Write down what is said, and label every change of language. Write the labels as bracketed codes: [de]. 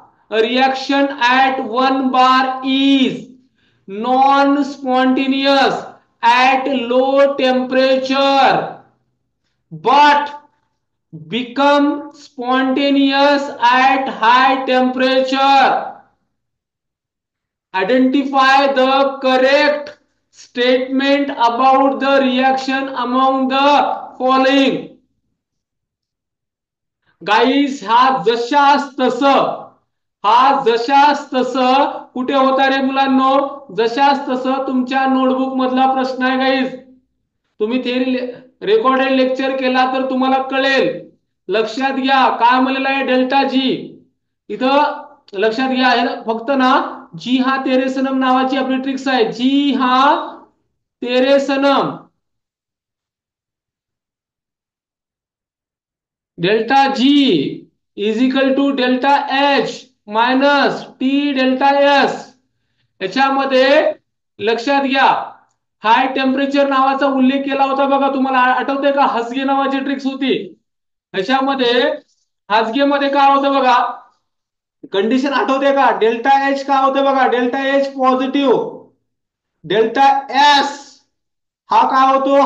[en] A reaction at 1 bar is non spontaneous at low temperature but become spontaneous at high temperature. Identify the correct statement about the reaction among the following. [mr] गाईस, हा जशास तस, हा जशास तस कुठे होता रे मुलांनो? जशास तस तुमच्या नोटबुक मधला प्रश्न आहे गाईस. तुम्ही थेरी रेकॉर्डेड लेक्चर केला तर तुम्हाला कळेल. लक्षात घ्या, काय म्हणलेलं आहे? Delta G. इथं लक्षात घ्या, फक्त ना जी हा तेरे सनम नावाची आपली ट्रिक्स आहे. जी हा तेरे Sanam, delta G is equal to delta H minus T delta S. याच्यामध्ये लक्षात घ्या, हाय टेम्परेचर नावाचा उल्लेख केला होता बघा. तुम्हाला आठवतंय का? हसगे नावाची ट्रिक्स होती. ह्याच्यामध्ये हासगेमध्ये काय होतं बघा, कंडिशन आठवते का? डेल्टा एच काय होतं बघा, delta H positive, delta S हा काय होतो?